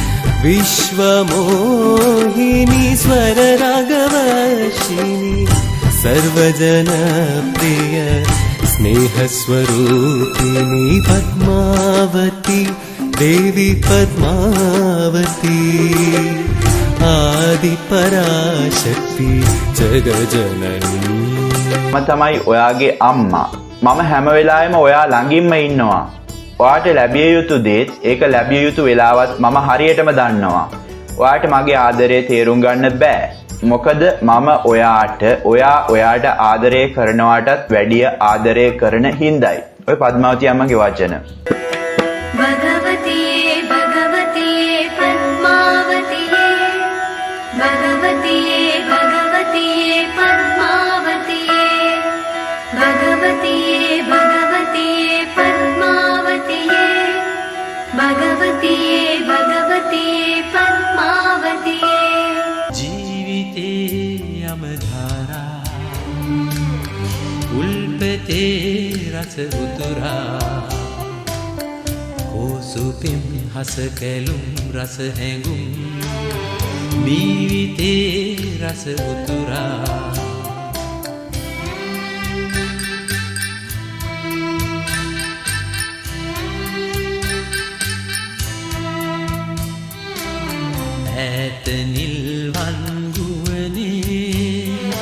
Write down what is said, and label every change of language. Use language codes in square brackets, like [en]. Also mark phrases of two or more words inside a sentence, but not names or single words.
[sa] विश्वमोहिनी स्वर रागवर्षिणी सर्वजन प्रिय स्नेह स्वरूपिणी पद्मावती देवी पद्मावती आदि पराशक्ति जगजननी [si] මම තමයි ඔයාගේ අම්මා. මම හැම වෙලාවෙම ඔයා ළඟින්ම ඉන්නවා. ඔයාට ලැබිය යුතු දේත් ඒක ලැබිය යුතු වෙලාවත් මම හරියටම දන්නවා. ඔයාට මගේ ආදරය තේරුම් ගන්න බෑ. මොකද මම ඔයාට ඔයාට ආදරය කරනවාටත් වැඩිය ආදරය කරන හින්දායි. ඔය පද්මාවති අම්මගේ වචන. [sa] भगवतीये भगवतीये पद्मावतीये भगवतीये भगवतीये पद्मावतीये भगवतीये भगवतीये पद्मावतीये भगवतीये भगवतीये पद्मावतीये [si] ජීවිතේ යමධාරා උල්පතේ රස උතුරා කෝසුපෙම් හස කැලුම් රස හැඟුම් මීවිතේ රස උතුරා ඈත නිල්වන් ගුවනේ